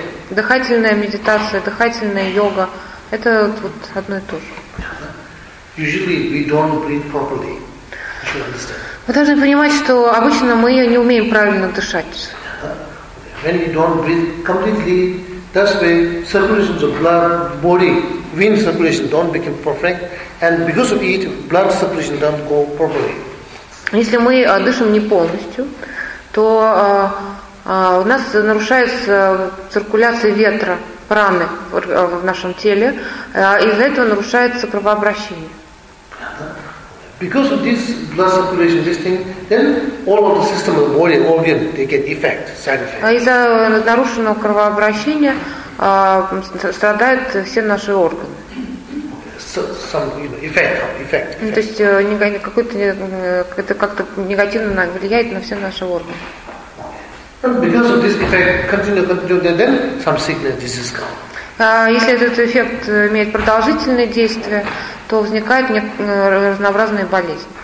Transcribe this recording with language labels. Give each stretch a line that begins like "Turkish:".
Russian: Дыхательная медитация, дыхательная йога, это вот одно и то же.
English: Usually we don't breathe properly. You
Russian: Вы должны понимать, что обычно мы не умеем правильно дышать.
English: When we don't breathe completely, that's why circulation of blood, body, vein circulation don't become perfect, and because of it, blood circulation don't go properly.
Russian: Если мы дышим не полностью, то у нас нарушается циркуляция ветра, праны в нашем теле, из-за этого нарушается кровообращение.
English: Because of this blood circulation, this thing, then all of the system of the body, organ, they get effect, side effect.
Russian: Из-за нарушенного кровообращения страдают все наши органы.
English: Some effect.
Russian: То есть какой-то это как-то негативно влияет на все наши органы.
English: And because of this effect, continue, then some sickness, disease come.
Russian: Если этот эффект имеет продолжительное действие, то возникают разнообразные болезни.